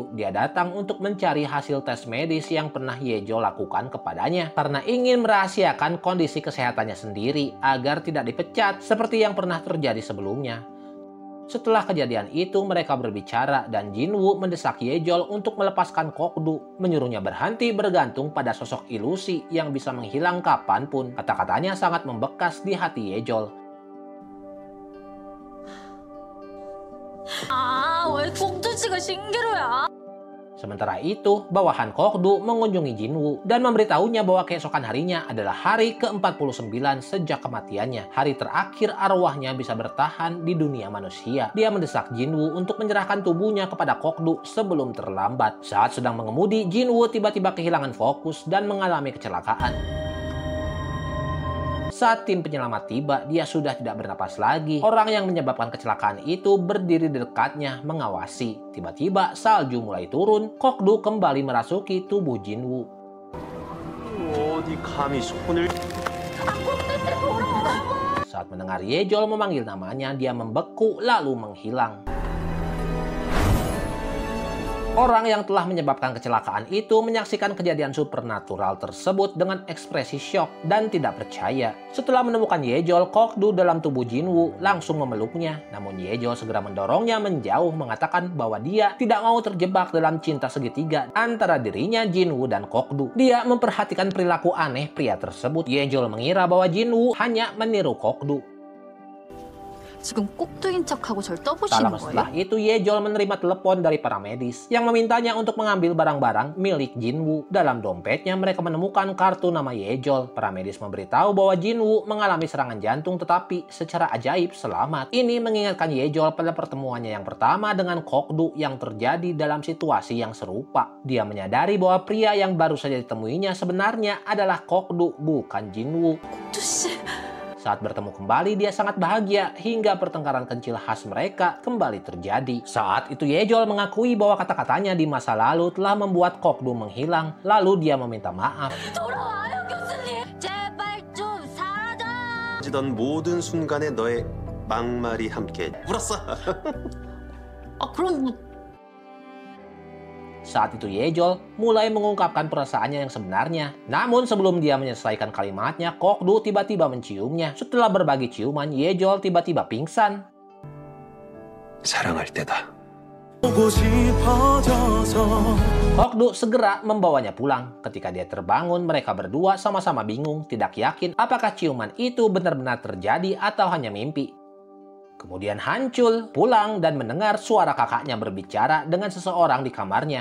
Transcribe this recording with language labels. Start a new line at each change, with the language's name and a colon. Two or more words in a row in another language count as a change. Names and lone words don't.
Indonesian: Dia datang untuk mencari hasil tes medis yang pernah Yejol lakukan kepadanya karena ingin merahasiakan kondisi kesehatannya sendiri agar tidak dipecat seperti yang pernah terjadi sebelumnya. Setelah kejadian itu, mereka berbicara dan Jinwoo mendesak Yejol untuk melepaskan Kokdu, menyuruhnya berhenti bergantung pada sosok ilusi yang bisa menghilang kapanpun. Kata-katanya sangat membekas di hati Yejol.
Korean: 왜 꼭두지가 신기루야?
Indonesian: Sementara itu, bawahan Kokdu mengunjungi Jinwoo dan memberitahunya bahwa keesokan harinya adalah hari ke-49 sejak kematiannya. Hari terakhir arwahnya bisa bertahan di dunia manusia. Dia mendesak Jinwoo untuk menyerahkan tubuhnya kepada Kokdu sebelum terlambat. Saat sedang mengemudi, Jinwoo tiba-tiba kehilangan fokus dan mengalami kecelakaan. Saat tim penyelamat tiba, dia sudah tidak bernapas lagi. Orang yang menyebabkan kecelakaan itu berdiri di dekatnya mengawasi. Tiba-tiba salju mulai turun. Kokdu kembali merasuki tubuh Jinwoo.
Korean: 어디 감히 손을...
Indonesian: Saat mendengar Yejol memanggil namanya, dia membeku lalu menghilang. Orang yang telah menyebabkan kecelakaan itu menyaksikan kejadian supernatural tersebut dengan ekspresi syok dan tidak percaya. Setelah menemukan Yejol, Kokdu dalam tubuh Jinwoo langsung memeluknya. Namun Yejol segera mendorongnya menjauh, mengatakan bahwa dia tidak mau terjebak dalam cinta segitiga antara dirinya, Jinwoo, dan Kokdu. Dia memperhatikan perilaku aneh pria tersebut. Yejol mengira bahwa Jinwoo hanya meniru Kokdu.
Korean: 지금 꼭두인 척하고 절
Indonesian: Tak
Korean: 떠보시는
Indonesian: lama setelah
Korean: 거예요?
Indonesian: itu, Yejol menerima telepon dari para medis yang memintanya untuk mengambil barang-barang milik Jinwoo. Dalam dompetnya mereka menemukan kartu nama Yejol. Para medis memberitahu bahwa Jinwoo mengalami serangan jantung tetapi secara ajaib selamat. Ini mengingatkan Yejol pada pertemuannya yang pertama dengan Kokdu yang terjadi dalam situasi yang serupa. Dia menyadari bahwa pria yang baru saja ditemuinya sebenarnya adalah Kokdu, bukan Jinwoo.
Korean: 꼭두 씨,
Indonesian: Saat bertemu kembali, dia sangat bahagia hingga pertengkaran kecil khas mereka kembali terjadi. Saat itu Yejol mengakui bahwa kata-katanya di masa lalu telah membuat Kokdu menghilang. Lalu dia meminta maaf.
Korean: 돌아와요 교수님. 제발 좀 사라져. 지던 모든 순간에 너의 막말이 함께 울었어. 그럼
Indonesian: Saat itu Yejol mulai mengungkapkan perasaannya yang sebenarnya. Namun sebelum dia menyelesaikan kalimatnya, Kokdu tiba-tiba menciumnya. Setelah berbagi ciuman, Yejol tiba-tiba pingsan.
Korean: 사랑할 때다.
Indonesian: Kokdu segera membawanya pulang. Ketika dia terbangun, mereka berdua sama-sama bingung, tidak yakin apakah ciuman itu benar-benar terjadi atau hanya mimpi. Kemudian Hancul pulang dan mendengar suara kakaknya berbicara dengan seseorang di kamarnya.